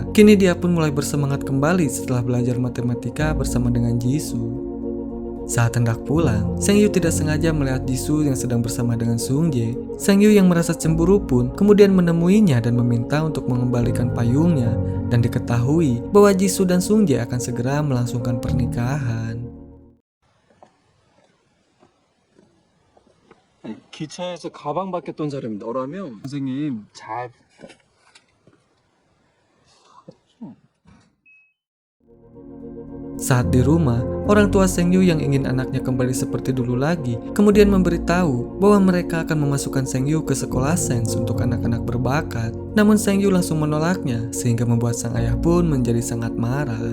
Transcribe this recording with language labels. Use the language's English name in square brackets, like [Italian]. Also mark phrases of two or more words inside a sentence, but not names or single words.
[Indonesian] Kini dia pun mulai bersemangat kembali setelah belajar matematika bersama dengan Jisoo. Saat hendak pulang, Sengyu tidak sengaja melihat Jisoo yang sedang bersama dengan Sungjae. Sengyu yang merasa cemburu pun kemudian menemuinya dan meminta untuk mengembalikan payungnya, dan diketahui bahwa Jisoo dan Sungjae akan segera melangsungkan pernikahan. [Korean] 기차에서 가방 바뀌었던 사람이 너라며? 선생님 잘 [Indonesian] Saat di rumah, orang tua Sengyu yang ingin anaknya kembali seperti dulu lagi kemudian memberitahu bahwa mereka akan memasukkan Sengyu ke sekolah sains untuk anak-anak berbakat. Namun Sengyu langsung menolaknya sehingga membuat sang ayah pun menjadi sangat marah.